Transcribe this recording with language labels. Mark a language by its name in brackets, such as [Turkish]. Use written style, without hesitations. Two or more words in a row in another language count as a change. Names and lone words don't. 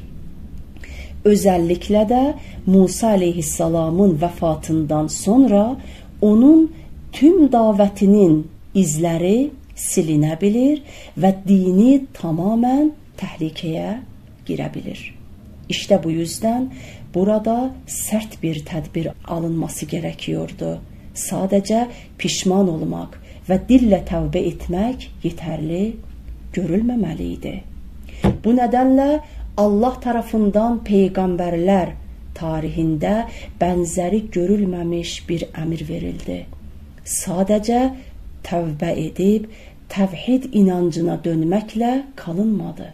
[Turkish] Özellikle de Musa aleyhisselamın vefatından sonra onun tüm davetinin izleri silinebilir ve dini tamamen tehlikeye girebilir. İşte bu yüzden burada sert bir tedbir alınması gerekiyordu. Sadece pişman olmak ve dille tövbe etmek yeterli görülməməli idi. [Azerbaijani] Bu nədənlə Allah tərəfindən peyğəmbərlər tarixində bənzəri görülməmiş bir əmr verildi. Sadəcə tövbə edib təvhid inancına dönməklə qalınmadı.